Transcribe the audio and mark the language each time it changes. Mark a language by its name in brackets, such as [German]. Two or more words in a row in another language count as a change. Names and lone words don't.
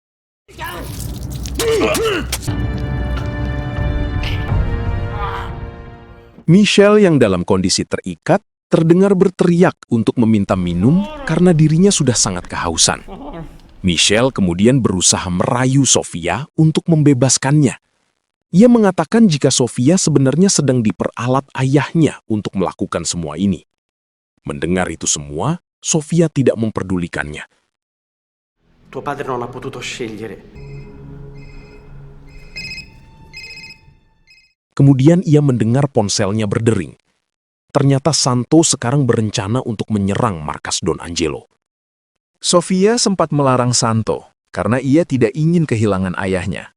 [Indonesian] Michelle yang dalam kondisi terikat terdengar berteriak untuk meminta minum karena dirinya sudah sangat kehausan. Michelle kemudian berusaha merayu Sofia untuk membebaskannya. Ia mengatakan jika Sofia sebenarnya sedang diperalat ayahnya untuk melakukan semua ini. Mendengar itu semua, Sofia tidak memperdulikannya. [Italian] Tuo padre non ha potuto scegliere. [Indonesian] Kemudian ia mendengar ponselnya berdering. Ternyata Santo sekarang berencana untuk menyerang markas Don Angelo. Sofia sempat melarang Santo karena ia tidak ingin kehilangan ayahnya.